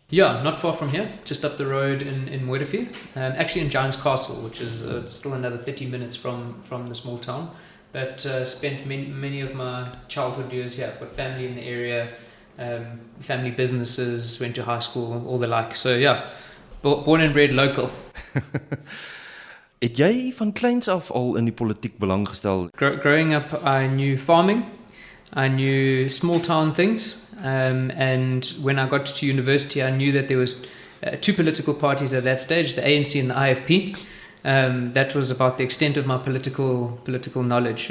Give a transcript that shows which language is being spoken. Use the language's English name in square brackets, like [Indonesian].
[English] Yeah, not far from here, just up the road in Mooirivier. Actually in Giant's Castle, which is still another 30 minutes from the small town. But spent many of my childhood years here. I've got family in the area, family businesses, went to high school, all the like. So yeah, born and bred local. [Afrikaans] Het jy van kleins af al in die politiek belang gestel? [English] Growing up, I knew farming, I knew small town things, and when I got to university, I knew that there was two political parties at that stage, the ANC and the IFP. That was about the extent of my political knowledge.